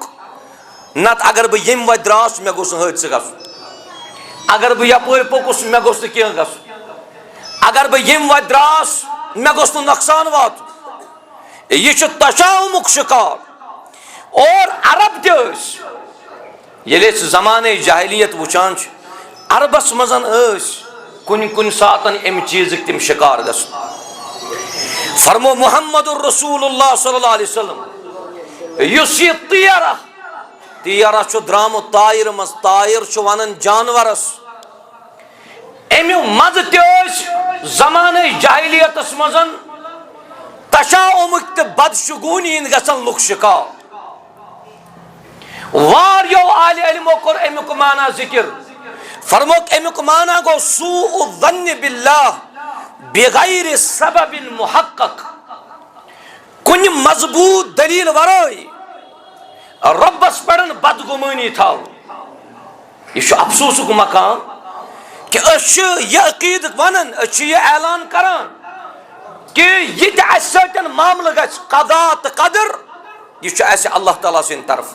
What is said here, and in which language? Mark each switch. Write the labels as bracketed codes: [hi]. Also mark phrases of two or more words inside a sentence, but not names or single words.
[ks] نتہٕ اگر بہٕ ییٚمہِ وتہِ دراس مےٚ گوٚژھ نہٕ حٲدثہٕ گژھُن. اگر بہٕ یپٲرۍ پوٚکُس مےٚ گوٚژھ نہٕ کینٛہہ گژھُن. اگر بہٕ ییٚمہِ وتہِ دراس مےٚ گوٚژھ نہٕ نۄقصان واتُن. یہِ چھُ تشاؤمُک شکار. اور عرب تہِ ٲسۍ ییٚلہِ أسۍ زمانے جاہلیت وٕچھان چھِ عربس منٛز ٲسۍ کُنہِ ساتن امہِ چیٖزٕکۍ تِم شکار گژھُن. فرمو [ar] محمد الرسول اللہ صلی اللہ علیہ وسلم [ks] یُس یہِ تیرہ چھُ درامُت تایرٕ منٛز. تایر چھُ ونان جانورس. امیُک مزٕ تہِ ٲسۍ زمانے جاہلیتس منٛز تشاؤمٕکۍ تہٕ بدشگونی ہٕنٛدۍ گژھان لُکھ شکار. واریاہو عالہِ علمو کوٚر امیُک معنی ذکر. فرموکھ امیُک معنی گوٚو [ar] سوء الظن باللہ بغیر سبب محقق. [ks] کُنہِ مضبوٗط دلیٖل ورٲے رۄبس پٮ۪ٹھ بدگُمٲنی تھاوُن. یہِ چھُ افسوٗسُک مقام کہ أسۍ چھِ یہِ عقیٖدٕ ونان أسۍ چھِ یہِ اعلان کران کہ یہِ تہِ اَسہِ سۭتۍ معاملہٕ گژھِ قضا تہٕ قدر یہِ چھُ اَسہِ اللہ تعالیٰ سٕنٛدِ طرفہٕ.